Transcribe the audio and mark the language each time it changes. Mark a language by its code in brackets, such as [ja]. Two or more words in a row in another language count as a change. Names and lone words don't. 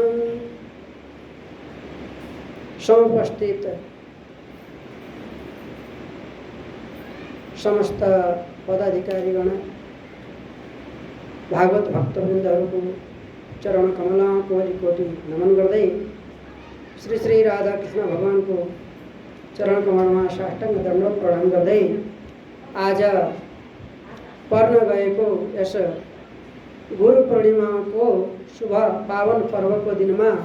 [ne] समुपस्थित समस्त पदाधिकारीगण भागवत भक्तवृन्दहरूको चरण कमला कोटि नमन गर्दै श्री श्री राधाकृष्ण भगवानको चरण कमलमा साष्टाङ्ग दण्डवत प्रणाम गर्दै आज पर्न गएको यस गुरु पूर्णिमाको शुभ पावन पर्वको दिनमा